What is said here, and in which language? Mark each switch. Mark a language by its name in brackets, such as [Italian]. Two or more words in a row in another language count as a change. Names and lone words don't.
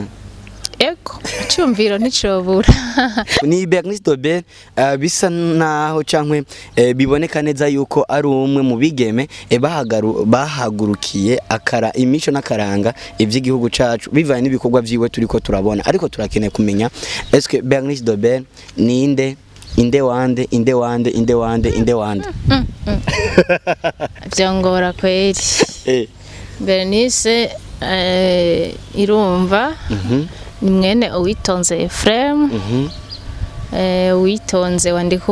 [Rundi] eko icyumviro nticobura ni Bernice de Belle bisa naho cankwe biboneka neza yuko ari umwe mu bigeme bahagurukiye akara imico n'akaranga ivy'igihugu cacu bivaye n'ibikorwa vyiwe turiko turabona ariko turakeneye kumenya [French] est-ce que [Rundi] Bernice de Belle ni inde wande vyongora kweri Bernice irumva ni mwene uwitonze Ephraim uwitonze wandika